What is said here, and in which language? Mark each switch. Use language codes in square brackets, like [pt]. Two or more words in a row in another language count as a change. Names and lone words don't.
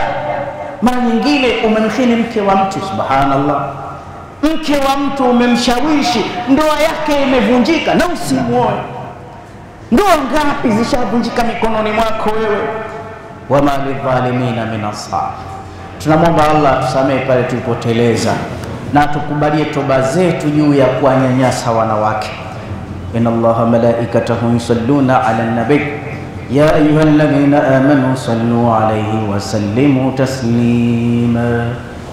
[sw] Mara nyingine umemkhini mke wa mtu, subhanallah, mke wa mtu umemshawishi, ndoa yake imevunjika na usimuoe. Ndoa ngapi zishavunjika mikononi mwako wewe? [ar] وما للظالمين من أنصار. [sw] Tunamwomba Allah tusamehe pale tulipoteleza, na tukubalie toba zetu juu ya kuwanyanyasa wanawake. [ar] إن الله وملائكته يصلون على النبي يا أيها الذين آمنوا صلوا عليه وسلموا تسليما.